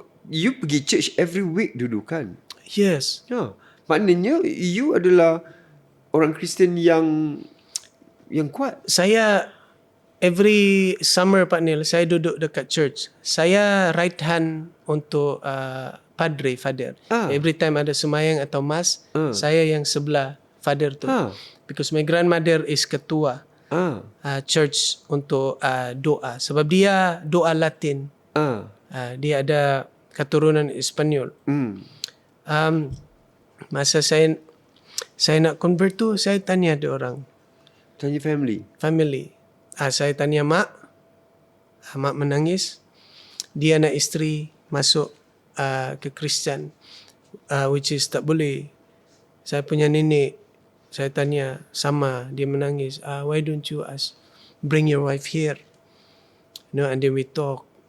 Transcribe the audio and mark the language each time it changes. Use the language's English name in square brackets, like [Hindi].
[Malay] You pergi church [English] every week [Malay] dulu kan? [English] Yes. [Malay] Maknanya you adalah orang Kristian yang kuat. Saya [English] every summer [Malay] Pak Nil, saya duduk dekat church. Saya [English] right hand [Malay] untuk father. Every time ada semayang atau mas, saya yang sebelah father tu. [English] Because my grandmother is [Malay] ketua church untuk doa. Sebab dia doa Latin. Dia ada keturunan Espanyol. Masa saya nak convert tu, saya tanya dia orang. Tanya family. Saya tanya mak. Mak menangis. Dia nak isteri masuk ke Kristian, [English] which is [Malay] tak boleh. Saya punya nenek, saya tanya sama, dia menangis. [English] Why don't you bring your wife here? And then we talk.